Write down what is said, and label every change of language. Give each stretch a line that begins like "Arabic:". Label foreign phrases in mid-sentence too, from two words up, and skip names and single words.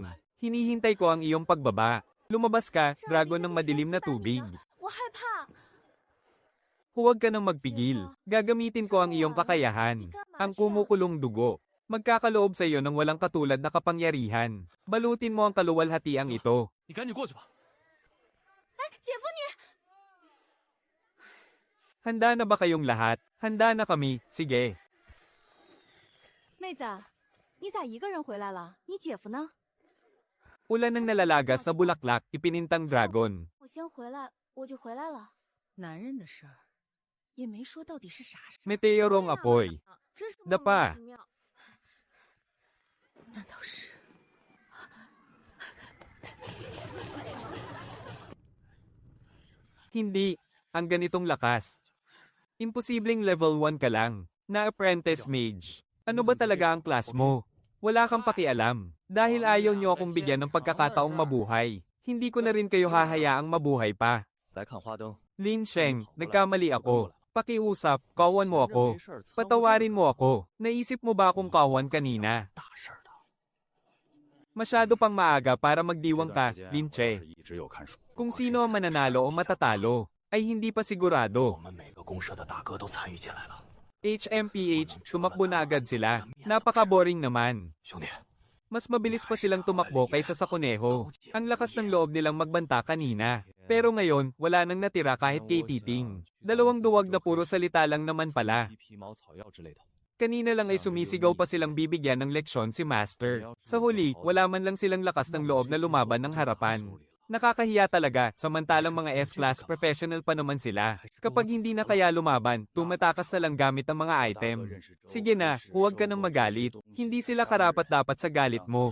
Filipino: Hinihintay ko ang iyong pagbaba. Lumabas ka, dragon ng madilim na tubig.
Chinese: 我害怕。
Filipino: Huwag ka nang magpigil. Gagamitin ko ang iyong kakayahan. Ang kumukulong dugo. Magkakaloob sa iyo ng walang katulad na kapangyarihan. Balutin mo ang kaluwalhatiang ito.
Chinese: 你赶紧过去吧。哎，姐夫你。
Filipino: Handa na ba kayong lahat? Handa na kami, sige.
Chinese: 妹子，你咋一个人回来了？你姐夫呢？
Filipino: Ulan ng nalalagas na bulaklak, ipinintang dragon.
Chinese: 我先回来，我就回来了。男人的事儿，也没说到底是啥事。
Filipino: Meteorong apoy.
Chinese: 真是莫名
Filipino: Dapa.
Chinese: 其妙。难道是？
Filipino: Hindi, ang ganitong lakas. Imposibleng level 1 ka lang, na
English: apprentice mage.
Filipino: Ano ba talaga ang class mo? Wala kang pakialam. Dahil ayaw niyo akong bigyan ng pagkakataong mabuhay. Hindi ko na rin kayo hahayaang mabuhay pa.
Chinese: 来看花灯。
Filipino: Lin Sheng, nagkamali ako. Pakiusap, kawan mo ako. Patawarin mo ako. Naisip mo ba akong kawan kanina?
Chinese: 大事的。
Filipino: Masyado pang maaga para magdiwang ka, Lin Che.
Chinese: 一直有看书。
Filipino: Kung sino ang mananalo o matatalo, ay hindi pa
Chinese: 我
Filipino: sigurado.
Chinese: 们每个公社的大哥都参与进来了。
Filipino: HMPH, tumakbo na agad sila. Napaka-boring naman.
Chinese: 兄弟，
Filipino: Mas mabilis pa silang tumakbo kaysa sa kuneho. Ang lakas ng loob nilang magbanta kanina. Pero ngayon, wala nang natira kahit kay Titing. Dalawang duwag na puro salita lang naman pala.
Chinese: 一皮毛草药之类的。
Filipino: Kanina lang ay sumisigaw pa silang bibigyan ng leksyon si Master. Sa huli, wala man lang silang lakas ng loob na lumaban ng harapan. Nakakahiya talaga, samantalang mga
English: S-class professional
Filipino: pa naman sila. Kapag hindi na kaya lumaban, tumatakas na lang gamit ang mga item. Sige na, huwag ka nang magalit. Hindi sila karapat-dapat sa galit mo.